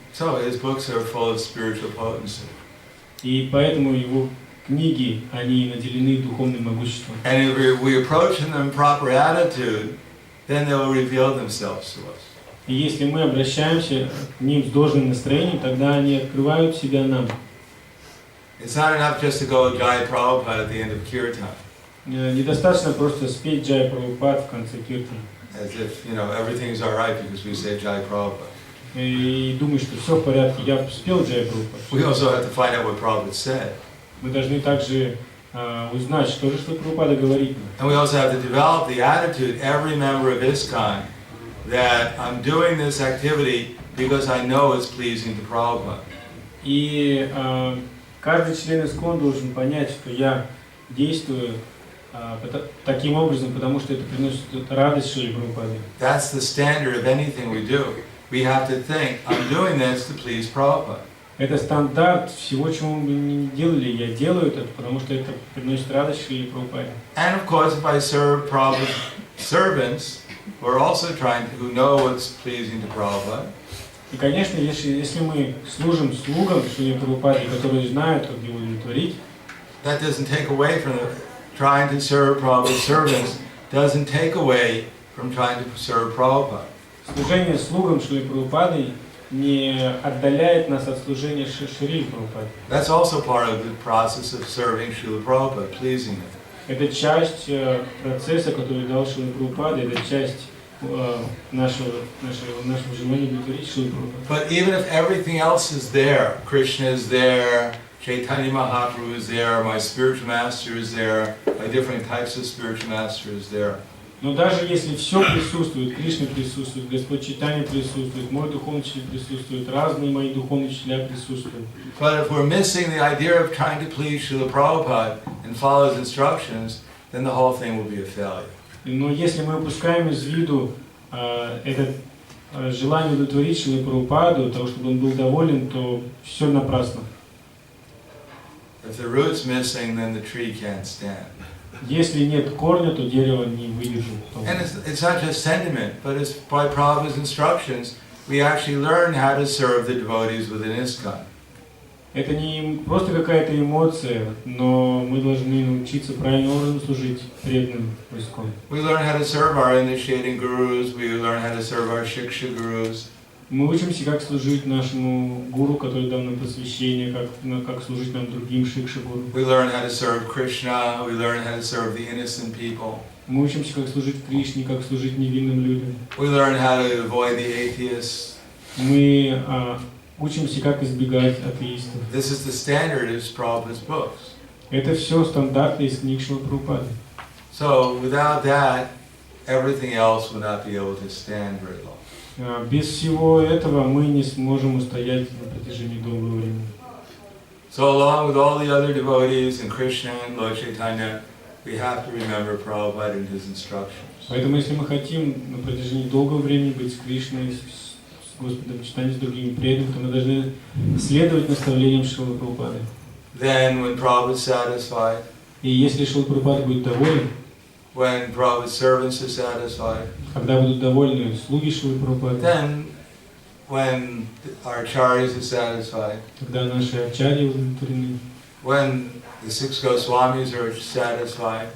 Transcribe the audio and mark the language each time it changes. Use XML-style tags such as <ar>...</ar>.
<en>So his books are full of spiritual potency.</en> <ru>И поэтому его книги, они наделены духовным могуществом.</ru> <en>And if we approach them in proper attitude, then they will reveal themselves to us.</en> <ru>И если мы обращаемся к ним с должным настроением, тогда они открывают себя нам.</ru> <en>It's not enough just to go Jai Prabhupada at the end of Kirtan.</en> <ru>Недостаточно просто спеть Джай Прабхупад в конце киртана.</ru> <en>As if, everything's all right because we say Jai Prabhupada.</en> <ru>И думать, что все в порядке, я спел Джай Прабхупад.</ru> <en>We also have to find out what Prabhupada said.</en> <ru>Мы должны также узнать, что же Шрила Прабхупада говорит.</ru> <en>And we also have to develop the attitude, every member of ISKCON, that I'm doing this activity because I know it's pleasing to Prabhupada.</en> <ru>И каждый член ИСККОН должен понять, что я действую таким образом, потому что это приносит радость Шриле Прабхупаде.</ru> <en>That's the standard of anything we do. We have to think, I'm doing this to please Prabhupada.</en> <ru>Это стандарт всего, чего мы не делали. Я делаю это, потому что это приносит радость Шриле Прабхупаде.</ru> <en>And of course, if I serve Prabhupada's servants, who are also who know what's pleasing to Prabhupada.</en> <ru>И, конечно, если мы служим слугам Шриле Прабхупаде, которые знают, как его удовлетворить,</ru> <en>that doesn't take away from trying to serve Prabhupada's servants, doesn't take away from trying to serve Prabhupada.</en> <ru>Служение слугам Шрилы Прабхупады не отдаляет нас от служения Шриле Прабхупаде.</ru> <en>That's also part of the process of serving Srila Prabhupada, pleasing him.</en> <ru>Это часть процесса, который дал Шрила Прабхупада, это часть нашего желания удовлетворить Шрилу Прабхупаду.</ru> <en>But even if everything else is there, Krishna is there, Chaitanya Mahaprabhu is there, my spiritual master is there, my different types of spiritual master is there.</en> <ru>Но даже если все присутствует, Кришна присутствует, Господь Чайтанья присутствует, мой духовный учитель присутствует, разные мои духовные учителя присутствуют.</ru> <en>But if we're missing the idea of trying to please Srila Prabhupada and follow his instructions, then the whole thing will be a failure.</en> <ru>Но если мы упускаем из виду это желание удовлетворить Шрилу Прабхупаду, того, чтобы он был доволен, то все напрасно.</ru> <en>If the root's missing, then the tree can't stand.</en> <ru>Если нет корня, то дерево не выдержит.</ru> <en>And it's not just sentiment, but it's by Prabhupada's instructions, we actually learn how to serve the devotees within ISKCON.</en> <ru>Это не просто какая-то эмоция, но мы должны научиться правильным образом служить преданным в ISKCON.</ru> <en>We learn how to serve our initiating gurus, we learn how to serve our shiksha gurus.</en> <ru>Мы учимся, как служить нашему гуру, который дал нам посвящение, как служить нам другим шикша-гуру.</ru> <en>We learn how to serve Krishna, we learn how to serve the innocent people.</en> <ru>Мы учимся, как служить Кришне, как служить невинным людям.</ru> <en>We learn how to avoid the atheists.</en> <ru>Мы учимся, как избегать атеистов.</ru> <en>This is the standard of Prabhupada's books.</en> <ru>Это все стандарты из книг Шрилы Прабхупады.</ru> <en>So without that, everything else will not be able to stand very long.</en> <ru>Без всего этого мы не сможем устоять на протяжении долгого времени.</ru> <en>So along with all the other devotees and Krishna and Lord Chaitanya, we have to remember Prabhupada and his instructions.</en> <ru>Поэтому, если мы хотим на протяжении долгого времени быть с Кришной, с Господом Чайтаньей, с другими преданными, то мы должны следовать наставлениям Шрилы Прабхупады.</ru> <en>Then when Prabhupada is satisfied,</en> <ru>И если Шрила Прабхупада будет доволен,</ru> <en>when Prabhupada's servants are satisfied,</en> <ru>когда будут довольны слуги Шрилы Прабхупады,</ru> <en>then when our acharyas are satisfied,</en> <ru>когда наши ачарьи удовлетворены,</ru> <en>when the 6 Goswamis are satisfied,</en>